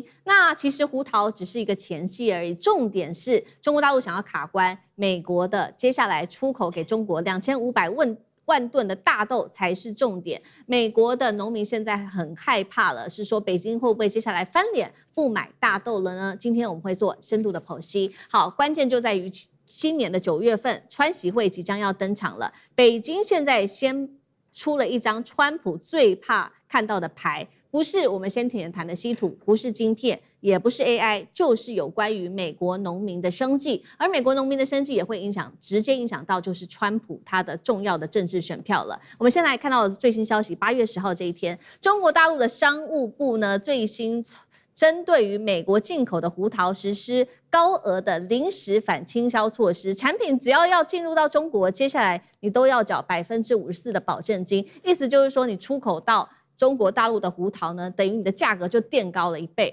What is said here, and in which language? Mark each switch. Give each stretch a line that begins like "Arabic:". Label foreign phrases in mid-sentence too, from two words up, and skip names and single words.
Chinese: 那其實胡桃只是一個前戲而已，重點是中國大陸想要卡關美國的接下來出口給中國2500萬噸的大豆才是重點。美國的農民現在很害怕了，是說北京會不會接下來翻臉不買大豆了呢？今天我們會做深度的剖析。好，關鍵就在於今年的9月份，川習會即將要登場了。北京現在先出了一張川普最怕看到的牌，不是我們先前談的稀土，不是晶片，也不是 AI，就是有關於美國農民的生計。而美國農民的生計也會直接影響到就是川普他的重要的政治選票了。我們先來看到的最新消息，8月10號這一天，中國大陸的商務部呢最新針對於美國進口的胡桃實施高額的臨時反傾銷措施，產品只要進入到中國，接下來你都要繳54%的保證金，意思就是說你出口到中國大陸的胡桃呢，等於你的價格就墊高了1倍。